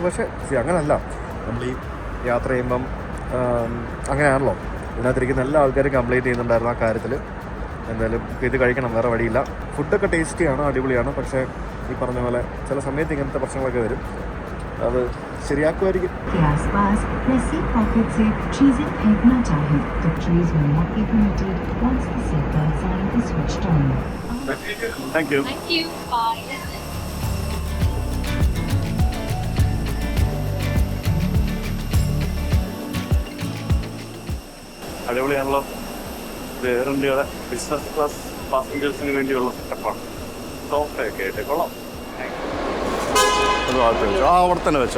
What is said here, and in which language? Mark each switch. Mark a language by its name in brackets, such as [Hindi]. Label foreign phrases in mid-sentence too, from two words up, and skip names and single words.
[Malayalam] പക്ഷേ അങ്ങനെയല്ല, നമ്മൾ ഈ യാത്ര ചെയ്യുമ്പം അങ്ങനെയാണല്ലോ. ഇതിനകത്തിരിക്കുന്ന എല്ലാ ആൾക്കാരും കംപ്ലയിൻറ്റ് ചെയ്യുന്നുണ്ടായിരുന്നു ആ കാര്യത്തിൽ. എന്തായാലും ഇത് കഴിക്കണം, വേറെ വഴിയില്ല. ഫുഡൊക്കെ ടേസ്റ്റിയാണ്, അടിപൊളിയാണ്. പക്ഷേ ഈ പറഞ്ഞ പോലെ ചില സമയത്ത് ഇങ്ങനത്തെ പ്രശ്നങ്ങളൊക്കെ വരും. അത് ശരിയാക്കുമായിരിക്കും. [Hindi] के आसपास या [English] seat pocket [Hindi] से चीजें फेंकना चाहें तो ट्रेज [English] will not be permitted once the seatbelt sign is switched on. Thank you. Thank you. Bye. [Malayalam] അടിപൊളിയാണല്ലോ. എയർ ഇന്ത്യയുടെ [English] business class passengers [Malayalam] വേണ്ടിയുള്ള സെറ്റപ്പാണ്. സോഫയൊക്കെ ആയിട്ട് കൊള്ളാം. അത് ഭാഗത്ത് വെച്ചോ. അവിടെ തന്നെ വെച്ചോ.